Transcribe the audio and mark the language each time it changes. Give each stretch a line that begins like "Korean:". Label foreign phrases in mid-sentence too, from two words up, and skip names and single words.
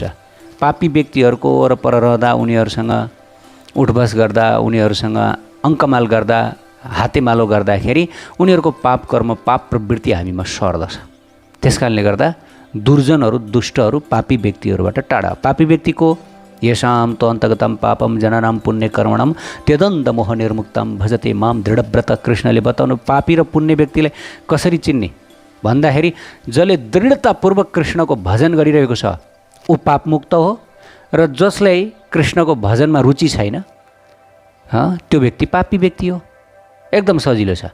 Nepali: पापी व्यक्तिहरूको वरपर रहँदा, उनीहरूसँग उठबस गर्दा, उनीहरूसँग अङ्कमाल गर्दा, हातेमालो गर्दाखेरि उनीहरूको पाप कर्म, पाप प्रवृत्ति हामीमा सर्दछ। त्यस कारणले गर्दा दुर्जनहरू, दुष्टहरू, पापी व्यक्तिहरूबाट टाढा। पापी व्यक्तिको
Sanskrit: येषां तो अन्तगतम पापम जननाम पुण्य कर्मणम त्यदन्त मोह निर्मुक्तम भजते माम दृढव्रत।
Nepali: कृष्णले बताउनु पापी र पुण्य व्यक्तिलाई कसरी चिन्ने भन्दाखेरि जसले दृढतापूर्वक कृष्णको भजन गरिरहेको छ ऊ पापमुक्त हो, र जसलाई कृष्णको भजनमा रुचि छैन त्यो व्यक्ति पापी व्यक्ति हो। एकदम सजिलो छ।